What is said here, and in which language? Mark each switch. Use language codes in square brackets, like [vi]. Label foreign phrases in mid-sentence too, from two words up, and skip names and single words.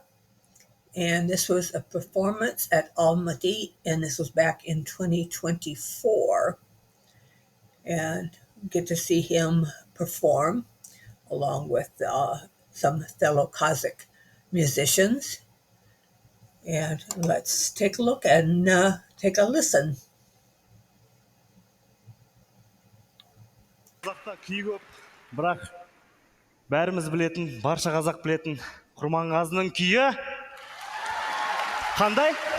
[en] And this was a performance at Almaty, and this was back in 2024. And get to see him perform along with some fellow Kazakh musicians. And let's take a look and take a listen. [kk] Қазақта күй көп, бірақ бәріміз білетін, барша қазақ білетін Құрманғазының күйі қандай?